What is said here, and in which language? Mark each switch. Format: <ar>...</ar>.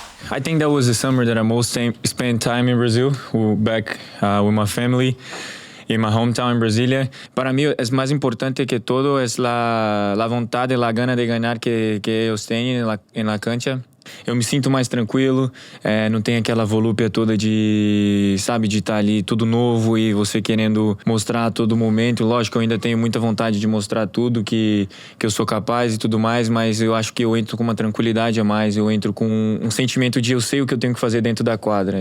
<en>I think that was the summer that I most spent time in Brazil, back with my family in my hometown in Brasilia.</en> <es>Para mí es más importante que todo es la vontade, la gana de ganar que ellos tienen en la cancha.</es> <pt>Eu me sinto mais tranquilo, não tem aquela volúpia toda de estar ali tudo novo e você querendo mostrar a todo momento. Lógico, eu ainda tenho muita vontade de mostrar tudo que eu sou capaz e tudo mais, mas eu acho que eu entro com uma tranquilidade a mais, eu entro com um sentimento de eu sei o que eu tenho que fazer dentro da quadra.</pt>